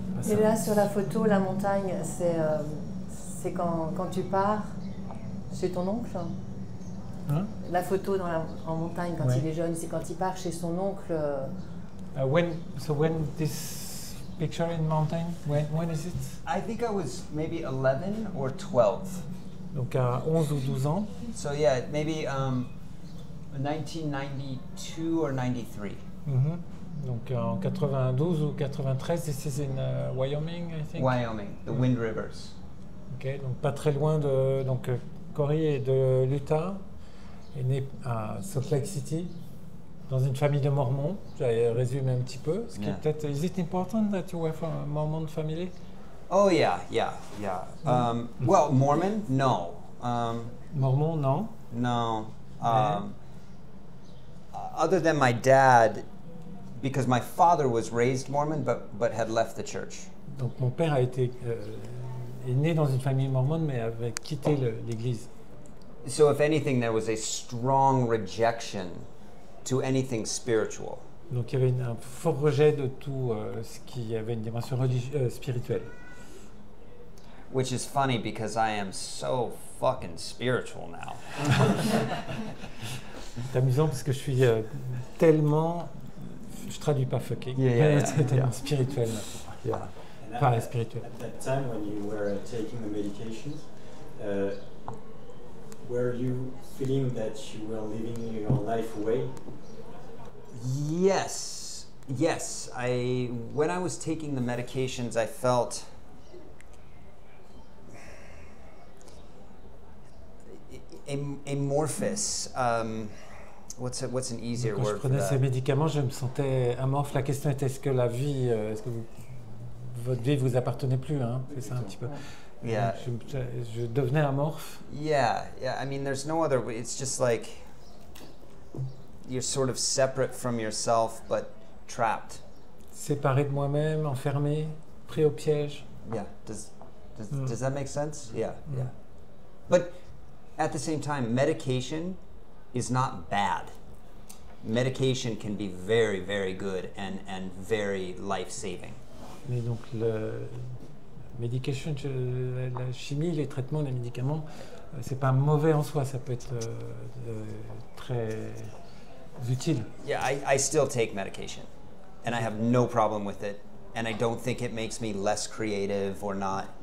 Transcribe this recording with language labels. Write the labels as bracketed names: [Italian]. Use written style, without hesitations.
[French] Et là sur la photo, la montagne, c'est quand tu pars chez ton oncle. Hein? La photo en montagne quand Ouais. il est jeune, c'est quand il part chez son oncle. [English] When this picture in mountain, when is it? I think I was maybe 11 or 12. [French] Donc à 11 ou 12 ans. [English] So yeah, maybe 1992 or 93. Mhm. [French] Donc en 92 ou 93, [English] this is in Wyoming, I think. Wyoming, the Wind Rivers. [French] Ok, donc pas très loin de. Donc Cory est de l'Utah, est né à Salt Lake City, dans une famille de Mormons. J'avais résumé un petit peu. Ce qui est peut-être. [English] Is it important that you were from a Mormon family? Oh yeah. Well, Mormon? No. [French] Mormon, non. [English] No. Other than my dad, because my father was raised Mormon, but had left the church. [French] Donc mon père est né dans une famille mormone, mais avait quitté l'église. [English] So if anything, there was a strong rejection to anything spiritual. [French] Donc il y avait un fort rejet de tout ce qui avait une dimension spirituelle. [English] Which is funny because I am so fucking spiritual now. [French] C'est amusant parce que je suis tellement, je traduis pas fucking, mais tellement spirituel. [English] Yeah. [French] Pas spirituel. [English] At that time when you were taking the medications, were you feeling that you were living your life away? Yes. When I was taking the medications, I felt amorphous. What's an easier [French] Quand je [English] word for [French] prenais ces [English] that? [French] médicaments, je me sentais amorphe. La question était est-ce que la vie, votre vie vous appartenait plus, hein? C'est ça un petit peu. [English] Yeah. [French] Je devenais amorphe. [English] Yeah. I mean, there's no other way. It's just like you're sort of separate from yourself, but trapped. [French] Séparé de moi-même, enfermé, pris au piège. [English] Yeah. Does that make sense? Yeah. But at the same time, medication is not bad. Medication can be very, very good and very life-saving. [French] Mais donc le medication, la chimie, les traitements, les médicaments, c'est pas mauvais en soi, ça peut être très utile. [English] Yeah, I still take medication, and I have no problem with it, and I don't think it makes me less creative or not.